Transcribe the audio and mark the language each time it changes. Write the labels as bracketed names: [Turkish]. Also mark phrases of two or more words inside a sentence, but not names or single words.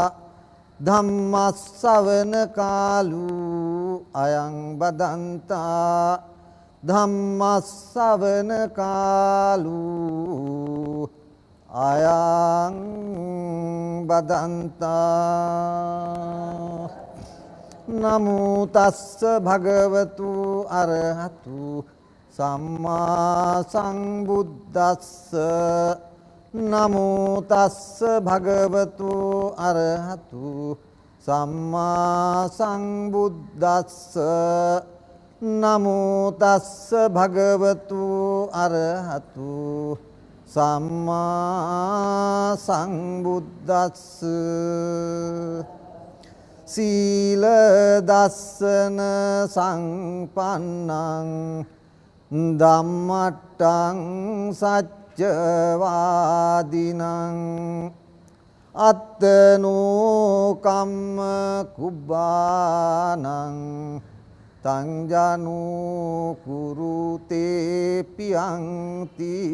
[Pali] ධම්මස්සවන කාලු අයං බදන්තා. ධම්මස්සවන කාලු අයං බදන්තා. නමෝ තස්ස භගවතු අරහතු සම්මා සම්බුද්දස්ස. නමෝ තස්ස භගවතු අරහතු සම්මා සංබුද්දස්ස නමෝ තස්ස භගවතු අරහතු සම්මා සංබුද්දස්ස සීල දස්සන සංපන්නං ධම්මට්ටං සච්චවාදිනං අත්තනෝ කම්ම කුබ්බානං තංජනෝ කුරුතේ පියංති